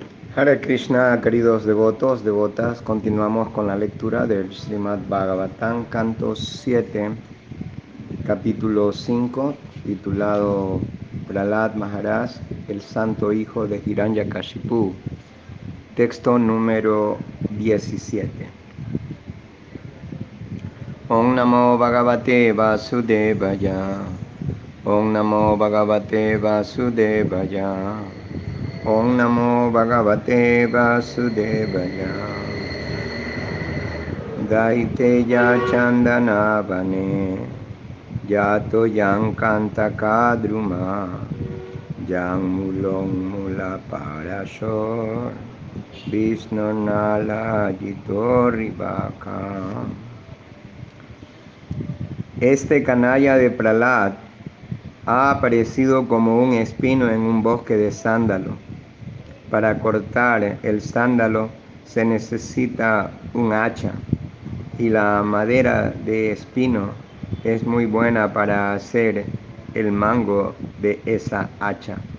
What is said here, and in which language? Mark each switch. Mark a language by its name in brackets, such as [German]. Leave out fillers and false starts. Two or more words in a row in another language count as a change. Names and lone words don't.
[Sanskrit] Hare Krishna, [Spanish] queridos devotos, devotas, continuamos con la lectura del Srimad Bhagavatam, canto 7, capítulo 5, titulado Prahlad Maharaj, el santo hijo de Hiranyakashipu, texto número 17. [Sanskrit] Om Namo Bhagavate Vasudevaya, Om Namo Bhagavate Vasudevaya, Om Namo Bhagavate Vasudevaya. Daiteya Chandanavane Yato Yang Kantakadruma Yang Mulong Mula Parashor Vishnu Nala Jitoribaka. [Spanish] Este canalla de Prahlad ha aparecido como un espino en un bosque de sándalo. Para cortar el sándalo se necesita un hacha, y la madera de espino es muy buena para hacer el mango de esa hacha.